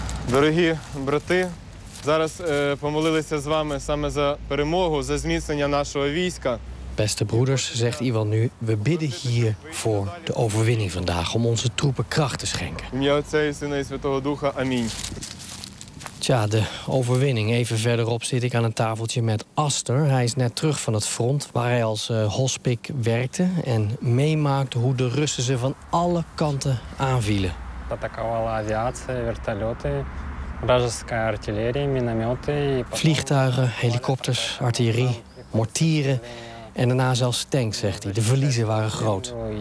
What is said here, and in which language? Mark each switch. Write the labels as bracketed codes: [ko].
[uk] Дорогі брати, зараз помолилися з вами саме за перемогу, за зміцнення нашого війська. [nl] Beste broeders, zegt Ivan nu, we bidden hier voor de overwinning vandaag, om onze troepen kracht te schenken. [uk] В ім'я Отця і Сина і Святого Духа, амінь. [nl] Tja, de overwinning. Even verderop zit ik aan een tafeltje met Aster. Hij is net terug van het front waar hij als hospic werkte en meemaakte hoe de Russen ze van alle kanten aanvielen. [uk] Атаковала авіація, вертольоти, вражеська артилерія, міномети. [nl] Vliegtuigen, helikopters, artillerie, mortieren en daarna zelfs tanks, zegt hij. De verliezen waren groot.